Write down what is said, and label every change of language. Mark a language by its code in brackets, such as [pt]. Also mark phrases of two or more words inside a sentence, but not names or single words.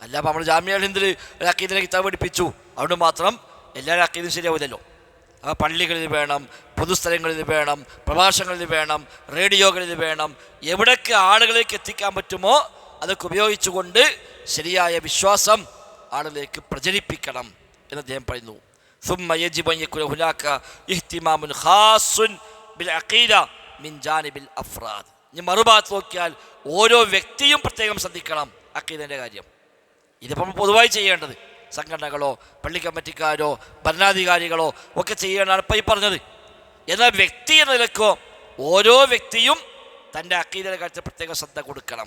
[ml] അല്ല അപ്പോൾ നമ്മൾ ജാമിഅ ഹിന്ദിൽ ഒരു അക്കീദിലെ കിതാബ് പഠിപ്പിച്ചു അതുകൊണ്ട് മാത്രം എല്ലാവരും അക്കീദും ശരിയാവില്ലല്ലോ. അപ്പോൾ പള്ളികളിൽ വേണം, പൊതുസ്ഥലങ്ങളിൽ വേണം, പ്രഭാഷണങ്ങളിൽ വേണം, റേഡിയോകളിൽ വേണം, എവിടൊക്കെ ആളുകളിലേക്ക് എത്തിക്കാൻ പറ്റുമോ അതൊക്കെ ഉപയോഗിച്ചുകൊണ്ട് ശരിയായ വിശ്വാസം ആളുകളിലേക്ക് പ്രചരിപ്പിക്കണം എന്ന് അദ്ദേഹം പറയുന്നു. [ar] ثم يجب أن يكون هناك اهتمام خاص بالعقيدة من جانب الأفراد. [ml] ഇനി മറുഭാഗത്ത് നോക്കിയാൽ ഓരോ വ്യക്തിയും പ്രത്യേകം ശ്രദ്ധിക്കണം അഖീദയുടെ കാര്യം. ഇതിപ്പോൾ പൊതുവായി ചെയ്യേണ്ടത് സംഘടനകളോ പള്ളി കമ്മിറ്റിക്കാരോ ഭരണാധികാരികളോ ഒക്കെ ചെയ്യേണ്ടതാണ് ഇപ്പോൾ ഈ പറഞ്ഞത്. എന്നാൽ വ്യക്തി എന്ന നിലക്കോ ഓരോ വ്യക്തിയും തൻ്റെ അഖീദയുടെ കാര്യത്തിൽ പ്രത്യേക ശ്രദ്ധ കൊടുക്കണം.